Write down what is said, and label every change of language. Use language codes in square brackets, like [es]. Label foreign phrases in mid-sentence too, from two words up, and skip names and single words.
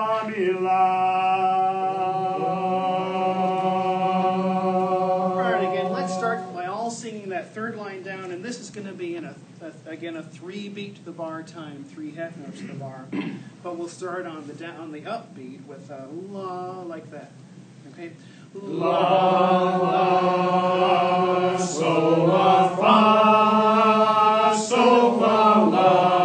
[en] Alright, again, let's start by all singing that third line down, and this is going to be in again a 3 beat to the bar time, 3 half notes to the bar. But we'll start on the upbeat with a la like that. Okay? La la sol la fa sol la la.